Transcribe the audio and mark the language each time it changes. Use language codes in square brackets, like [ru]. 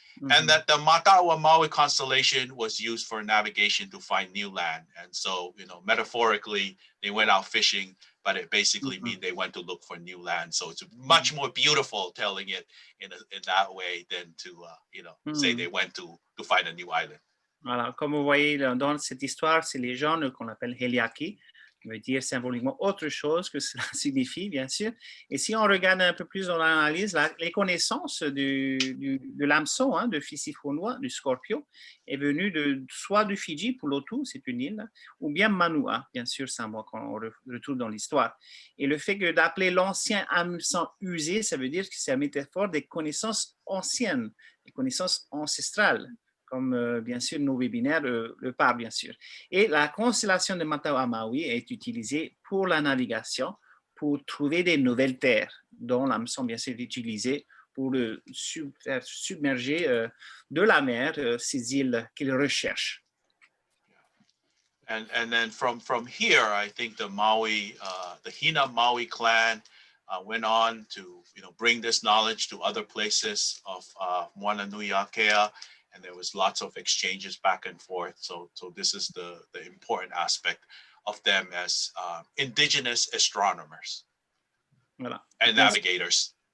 [en] And that the Matawa Maui constellation was used for navigation to find new land. And so, metaphorically, they went out fishing, but it basically means they went to look for new land. So it's much more beautiful telling it in that way than to, say they went to find a new island. [fr] Voilà, comme vous voyez dans cette histoire, c'est les gens qu'on appelle Heliaki, qui veut dire symboliquement autre chose que cela signifie, bien sûr. Et si on regarde un peu plus dans l'analyse, les connaissances de l'hameçon, de Fisifonua, du Scorpio, est venue soit du Fidji, Pulotu, c'est une île, ou bien Manua, bien sûr, Samoa, qu'on retrouve dans l'histoire. Et le fait que d'appeler l'ancien hameçon usé, ça veut dire que c'est la métaphore des connaissances anciennes, des connaissances ancestrales, comme bien sûr nos webinaires le parlent bien sûr. Et la constellation de Matawa Maui est utilisée pour la navigation, pour trouver des nouvelles terres, dont l'hameçon bien sûr est utilisé pour faire submerger de la mer ces îles qu'ils recherchent. [en] And then from here, I think the Maui, the Hina Maui clan went on to bring this knowledge to other places of Moana Nui Akea. And there was lots of exchanges back and forth. So this is the important aspect of them as indigenous astronomers and navigators.